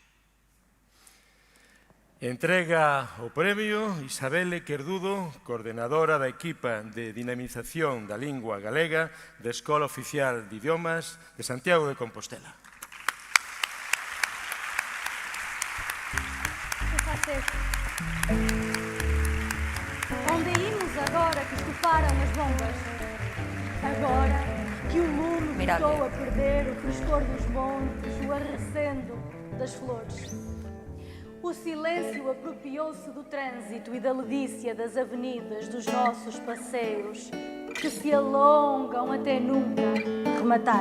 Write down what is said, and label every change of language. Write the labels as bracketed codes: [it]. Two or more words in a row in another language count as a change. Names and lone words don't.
[gl] Entrega o premio Isabelle Querdudo, coordenadora da equipa de dinamización da lingua galega da Escola Oficial de Idiomas de Santiago de Compostela. Onde imos agora que estufaram as bombas? Agora que o mundo voltou a perder o frescor dos montes, o arrecendo das flores. O silêncio apropriou-se do trânsito e da ledicia das avenidas dos nossos passeios, que se alongam até nunca rematar.